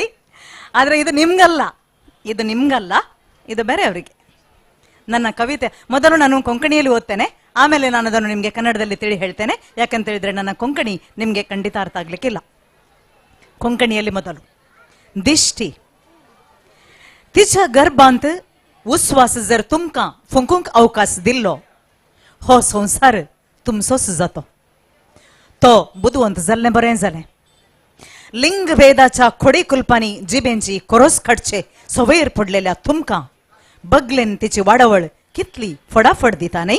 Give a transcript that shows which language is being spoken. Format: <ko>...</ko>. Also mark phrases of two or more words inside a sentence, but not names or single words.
<kn>ಆದರೆ ಇದು ನಿಮ್ಗಲ್ಲ, ಇದು ಬೇರೆ ಅವರಿಗೆ. ನನ್ನ ಕವಿತೆ ಮೊದಲು ನಾನು ಕೊಂಕಣಿಯಲ್ಲಿ ಓದ್ತೇನೆ, ಆಮೇಲೆ ನಾನು ಅದನ್ನು ನಿಮಗೆ ಕನ್ನಡದಲ್ಲಿ ತಿಳಿ ಹೇಳ್ತೇನೆ. ಯಾಕಂತ ಹೇಳಿದ್ರೆ ನನ್ನ ಕೊಂಕಣಿ ನಿಮಗೆ ಖಂಡಿತ ಅರ್ಥ ಆಗ್ಲಿಕ್ಕಿಲ್ಲ. ಕೊಂಕಣಿಯಲ್ಲಿ ಮೊದಲು</kn> <kok>ದಿಷ್ಟಿ तिच्या गर्भांत उस्वास जर तुमका फुंकूंक अवकाश दिल्लो हो संसार तुमचोच जातो. तो बुदवंत जाल्लें बरें जालें. लिंग भेदाच्या खोडी कुलपांनी जिबेंची कोरोस खडचे सवयर पडलेल्या तुमका बगलेन तिची वाडवळ कितली फडाफड दिता न्ही.</kok>